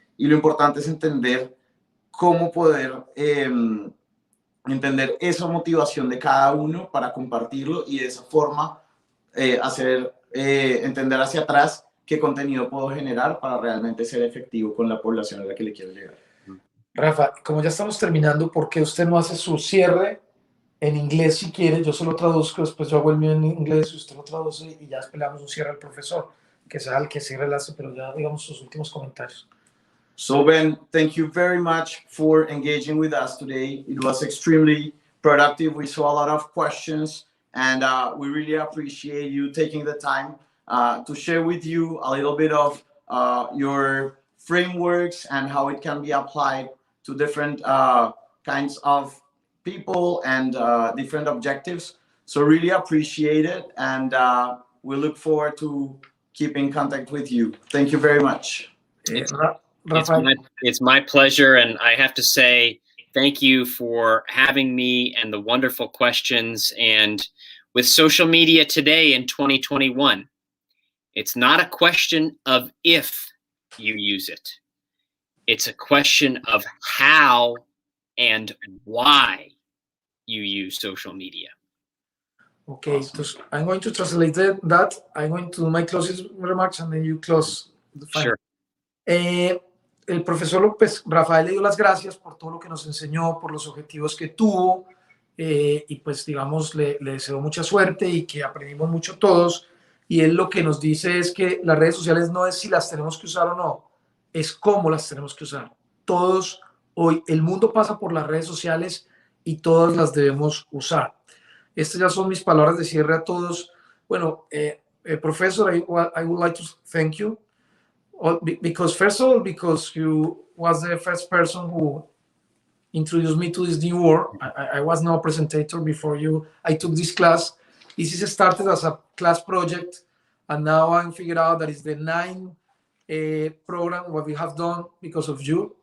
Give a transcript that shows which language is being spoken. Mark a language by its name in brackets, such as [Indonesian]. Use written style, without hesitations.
[Spanish] Y lo importante es entender cómo poder entender esa motivación de cada uno para compartirlo, y de esa forma entender hacia atrás qué contenido puedo generar para realmente ser efectivo con la población a la que le quiero llegar. Rafa, como ya estamos terminando, ¿por qué usted no hace su cierre en inglés si quiere? Yo se lo traduzco, después yo hago el mío en inglés y usted lo traduce y ya esperamos un cierre al profesor, que sea el que cierre el enlace, pero ya digamos sus últimos comentarios. [English] So Ben, thank you very much for engaging with us today. It was extremely productive. We saw a lot of questions, and we really appreciate you taking the time to share with you a little bit of your frameworks and how it can be applied to different kinds of people and different objectives. So really appreciate it, and we look forward to keep in contact with you. Thank you very much. It's my pleasure, and I have to say thank you for having me and the wonderful questions. And with social media today in 2021, it's not a question of if you use it. It's a question of how and why you use social media. Okay, awesome. So I'm going to translate that. I'm going to do my closing remarks and then you close the final. Sure. [Spanish] El profesor López Rafael le dio las gracias por todo lo que nos enseñó, por los objetivos que tuvo, y pues digamos le deseo mucha suerte y que aprendimos mucho todos. Y él lo que nos dice es que las redes sociales no es si las tenemos que usar o no, es cómo las tenemos que usar. Todos hoy, el mundo pasa por las redes sociales y todas las debemos usar. Estas ya son mis palabras de cierre a todos. [English] Bueno, Professor, I would like to thank you. Because first of all, because you was the first person who introduced me to this new world. I was no presenter before you. I took this class. This is started as a class project, and now I'm figured out that it's the 9th program what we have done because of you.